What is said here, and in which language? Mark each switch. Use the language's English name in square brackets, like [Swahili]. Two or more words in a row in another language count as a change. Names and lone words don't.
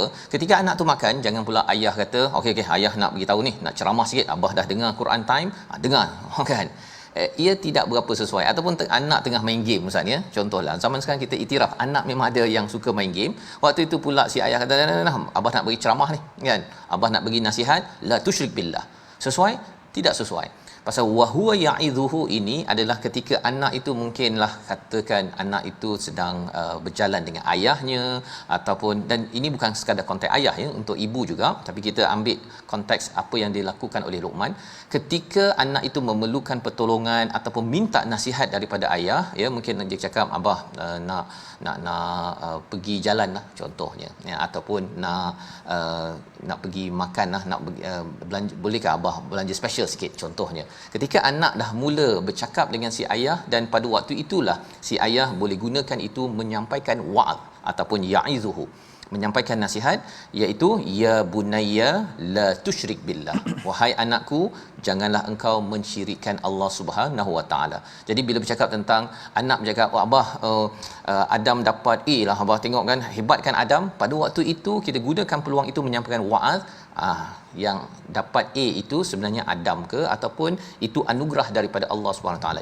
[Malay] Ketika anak tu makan, jangan pula ayah kata, okey, ayah nak bagi tahu ni, nak ceramah sikit, abah dah dengar Quran time, dengar, kan? Ia tidak berapa sesuai. Ataupun anak tengah main game, Ustaz, ya. Contohlah, zaman sekarang kita iktiraf, anak memang ada yang suka main game. Waktu itu pula si ayah kata, abah nak bagi ceramah ni, kan? Abah nak bagi nasihat, [Arabic] لا تشرك بالله. [Malay] Sesuai? Tidak sesuai. Pasal [Arabic] وهو يعظه [Malay] ini adalah ketika anak itu mungkinlah katakan anak itu sedang berjalan dengan ayahnya, ataupun, dan ini bukan sekadar konteks ayah ya, untuk ibu juga, tapi kita ambil konteks apa yang dilakukan oleh Luqman ketika anak itu memerlukan pertolongan ataupun minta nasihat daripada ayah ya. Mungkin dia cakap, abah nak pergi jalan lah contohnya ya, ataupun nak pergi makan lah, nak belanja, bolehkah abah belanja special sikit contohnya. Ketika anak dah mula bercakap dengan si ayah, dan pada waktu itulah si ayah boleh gunakan itu menyampaikan wa'ad ataupun ya'izuhu, menyampaikan nasihat, iaitu [Arabic] يا بني لا تشرك بالله, [Malay] wahai anakku janganlah engkau mensyirikkan Allah [Arabic] سبحانه وتعالى. [Malay] Jadi bila bercakap tentang anak bercakap, oh abah Adam dapat A lah, abah tengok kan hebat kan Adam, pada waktu itu kita gunakan peluang itu menyampaikan wa'az, yang dapat A itu sebenarnya Adam ke, ataupun itu anugerah daripada Allah [Arabic] سبحانه وتعالى.